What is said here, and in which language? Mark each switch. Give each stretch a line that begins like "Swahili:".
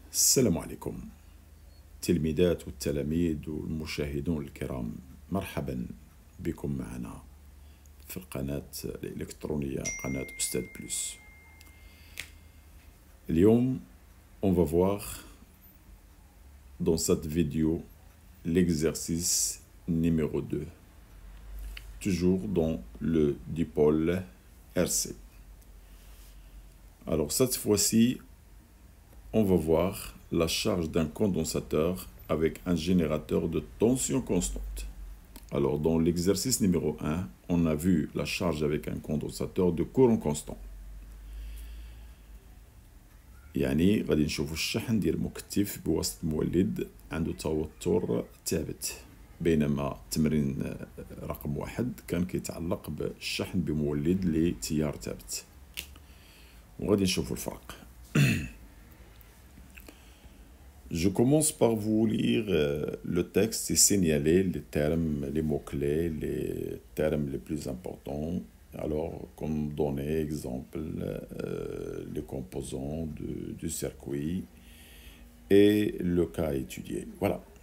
Arabic: السلام عليكم تلميذات والتلاميذ والمشاهدون الكرام، مرحبا بكم معنا في القناة الإلكترونية قناة أستاذ بلس.
French: اليوم on va voir dans cette vidéo l'exercice numéro 2, toujours dans le dipôle RC. Alors cette fois-ci, on va voir la charge d'un condensateur avec un générateur de tension constante. Alors dans l'exercice numéro 1, on a vu la charge avec un condensateur de courant constant.
Arabic: يعني غادي نشوفوا الشحن ديال المكثف بواسطة مولد عنده توتر ثابت، بينما التمرين رقم 1 كان كيتعلق بالشحن بمولد لتيار ثابت، وغادي نشوفوا الفرق.
French: Je commence par vous lire le texte et signaler les termes, les mots-clés, les termes les plus importants. Alors, comme donner exemple, les composants du circuit et le cas étudié. Voilà.